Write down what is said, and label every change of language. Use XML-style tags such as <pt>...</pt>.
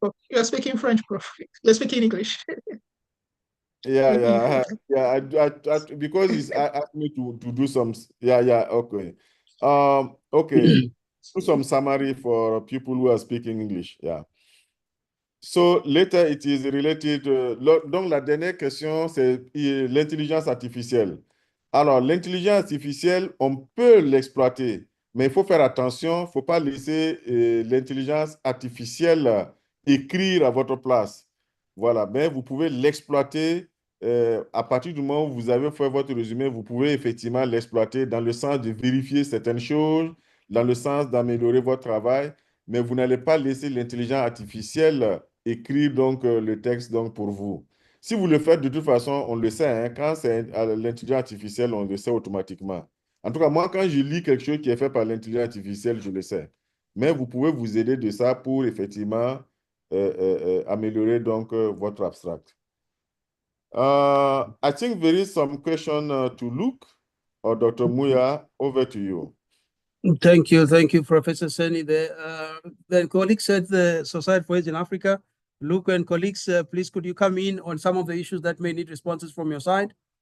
<en>You're speaking French, Prof. Let's speak in English. Yeah. Because he's asked me to do some. Okay. Okay. Do some summary for people who are speaking English. Yeah. So later it is related.</en> <fr>Donc la dernière question, c'est l'intelligence artificielle. Alors l'intelligence artificielle, on peut l'exploiter, mais il faut faire attention. Il ne faut pas laisser l'intelligence artificielle écrire à votre place. Voilà, mais vous pouvez l'exploiter à partir du moment où vous avez fait votre résumé. Vous pouvez effectivement l'exploiter dans le sens de vérifier certaines choses, dans le sens d'améliorer votre travail, mais vous n'allez pas laisser l'intelligence artificielle écrire donc le texte donc pour vous. Si vous le faites, de toute façon, on le sait, hein, quand c'est l'intelligence artificielle, on le sait automatiquement. En tout cas, moi, quand je lis quelque chose qui est fait par l'intelligence artificielle, je le sais. Mais vous pouvez vous aider de ça pour effectivement améliorer donc votre abstract.</fr> <en>I think there is some question to Luke or Dr. Muya. Over to you. Thank you, Professor Seni. The colleagues said the Society for AIDS in Africa. Luke and colleagues, please could you come in on some of the issues that may need responses from your side?</en>